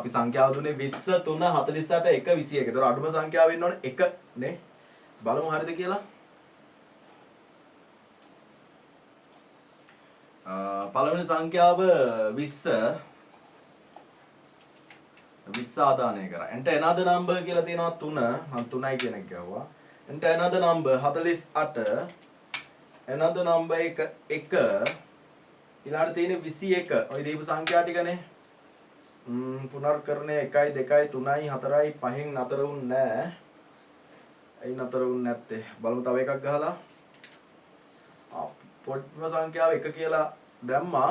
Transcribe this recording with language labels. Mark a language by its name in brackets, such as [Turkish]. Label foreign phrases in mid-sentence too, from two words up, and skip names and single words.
[Sinhala] අපි සංඛ්‍යාව දුන්නේ 20 3 48 1 21. ඒතර අඩුම සංඛ්‍යාව වෙන්න ඕනේ 1 නේ. බලමු හරියද කියලා. පළවෙනි සංඛ්‍යාව 20 ආදානය කරා. [English] enter another number [Sinhala] කියලා තියෙනවා 3. මම 3යි කියන එක ගාවා. [English] enter another number 48 another number එක 1 [Sinhala] ඊළඟට තියෙන [English] 21. [Sinhala] ඔය දීපු සංඛ්‍යා ටිකනේ. පුනර්කරණය 1 2 3 4 5න් නතර වුන්නේ නැහැ. ඇයි නතර වුන්නේ නැත්තේ? බලමු තව එකක් ගහලා. පොඩ්ම සංඛ්‍යාව 1 කියලා දැම්මා.